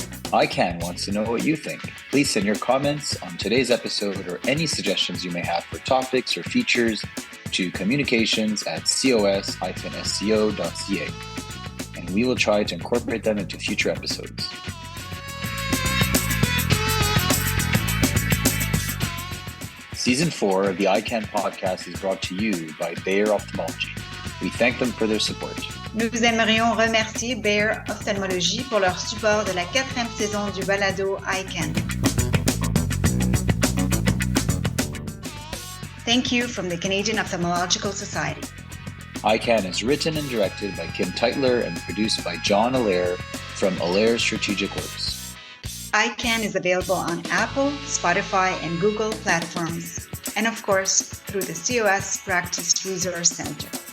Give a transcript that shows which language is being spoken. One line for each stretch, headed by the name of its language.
English: EyeCan wants to know what you think. Please send your comments on today's episode or any suggestions you may have for topics or features to communications@cos-sco.ca, and we will try to incorporate them into future episodes. Season 4 of the EyeCan podcast is brought to you by Bayer Ophthalmology. We thank them for their support.
French: Nous aimerions remercier Bayer Ophthalmology pour leur support de la 4e saison du balado EyeCan.
English: Thank you from the Canadian Ophthalmological Society. EyeCan is written and directed by Kim Teitler and produced by John Allaire from Allaire Strategic Works. EyeCan is available on Apple, Spotify, and Google platforms, and of course, through the COS Practice Resource Center.